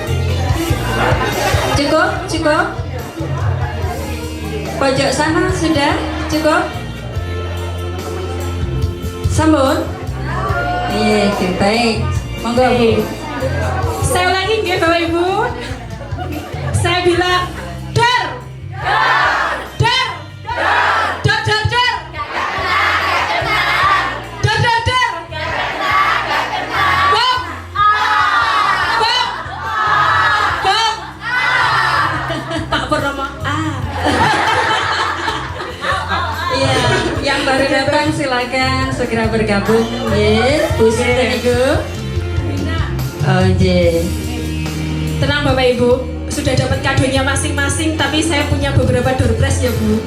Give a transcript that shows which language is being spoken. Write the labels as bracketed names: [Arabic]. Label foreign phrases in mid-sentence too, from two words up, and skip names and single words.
[Indonesian] Cukup, cukup. Pojok sana sudah cukup. Sambut. Iya, baik. Monggo Bu. Saya ulangi nggih Bapak Ibu. Saya bilang dor. Dor. Dor, dor, dor. Dor, dor, dor. Bom. Bom. Bom. Pak Purnomo. Iya, yang baru datang silakan segera bergabung. Yes, Bu Siti Ibu. Oh, je. Tenang Bapak Ibu, sudah dapat kadonya masing-masing, tapi saya punya beberapa [English] door prize [Indonesian] ya Bu.